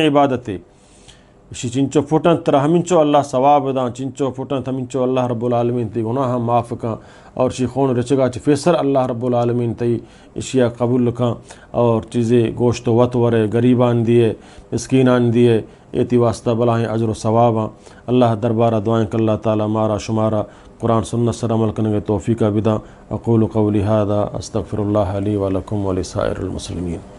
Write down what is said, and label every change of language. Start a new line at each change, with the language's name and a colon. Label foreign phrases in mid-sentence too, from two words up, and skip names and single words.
Baluchi: عبادت اسی چنچو پھوٹن ترہ ہمینچو اللہ ثواب داں چنچو پھوٹن ہمینچو اللہ رب العالمین تی گناہ معاف کاں اور شی خون رچگا چی فیسر اللہ رب العالمین تی اشیاء قبول کاں اور چیزیں گوشت وط ورے غریبان دیے مسکینان دیے ایتی واسطہ بلاہیں اجر و ثواباں اللہ دربارہ دعائیں کہ اللہ تعالیٰ مارا شمارا قرآن سنت سر عمل کرنے توفیق بدا
Arabic: اقول قولی ھذا استغفر اللہ لی ولکم ولسائر المسلمین.